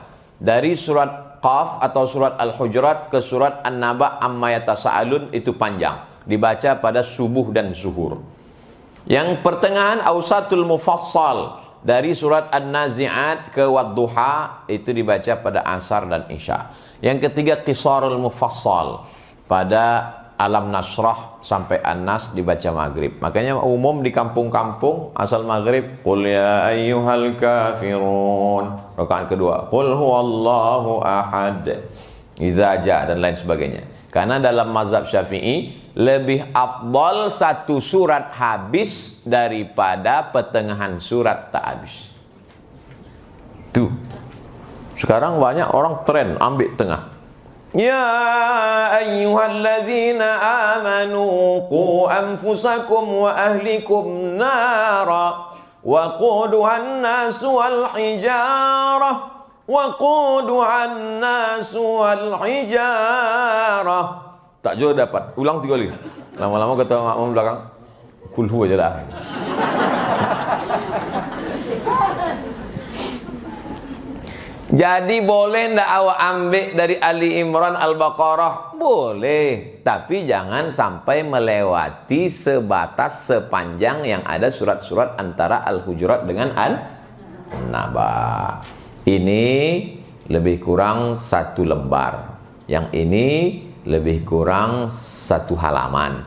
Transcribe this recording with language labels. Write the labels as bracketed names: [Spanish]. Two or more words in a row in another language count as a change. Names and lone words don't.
[Malay] Dari surat Qaf atau surat Al-Hujurat ke surat An-Naba [Arabic] عمّ يتساءلون [Malay] itu panjang. Dibaca pada subuh dan zuhur. Yang pertengahan [Arabic] أوساط المفصل. [Malay] Dari surat An-Nazi'at ke Wadduha itu dibaca pada asar dan isya. Yang ketiga [Arabic] قصار المفصل. [Malay] Pada Alam Nasrah sampai An-Nas dibaca maghrib. Makanya umum di kampung-kampung asal maghrib [Arabic] قل يا أيها الكافرون. [Malay] Rakaat kedua [Arabic] قل هو الله أحد. إذا جاء [Malay] dan lain sebagainya. Karena dalam mazhab Syafi'i lebih afdal satu surat habis daripada pertengahan surat tak habis. Tuh. Sekarang banyak orang tren ambil tengah. [Arabic] يا أيها الذين آمنوا قوا أنفسكم وأهليكم نارا وقودها الناس والحجارة [Malay] tak jauh dapat. Ulang 3 kali. Lama-lama kata makmum belakang kulhu aja dah. Jadi boleh ndak awak ambil dari Ali Imran Al-Baqarah? Boleh, tapi jangan sampai melewati sebatas sepanjang yang ada surat-surat antara Al-Hujurat dengan An-Naba. Ini lebih kurang 1 lembar. Yang ini lebih kurang 1 halaman.